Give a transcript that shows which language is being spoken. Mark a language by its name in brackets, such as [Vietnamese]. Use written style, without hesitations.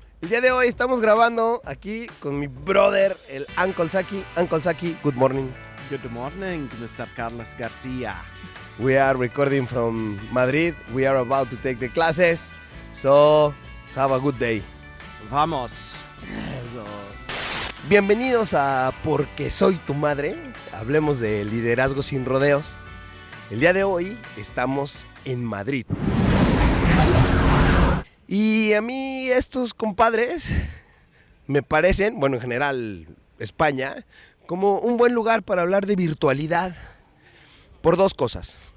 [Spanish] El día de hoy estamos grabando aquí con mi brother, el Uncle Saki. [English] Uncle Saki, good morning. Good morning, Mr. Carlos García. We are recording from Madrid. We are about to take the classes. So, have a good day. [Spanish] Vamos. Bienvenidos a Porque soy tu madre. Hablemos de liderazgo sin rodeos. El día de hoy estamos en Madrid. Y a mí estos compadres me parecen, bueno, en general España, como un buen lugar para hablar de virtualidad. Por dos cosas.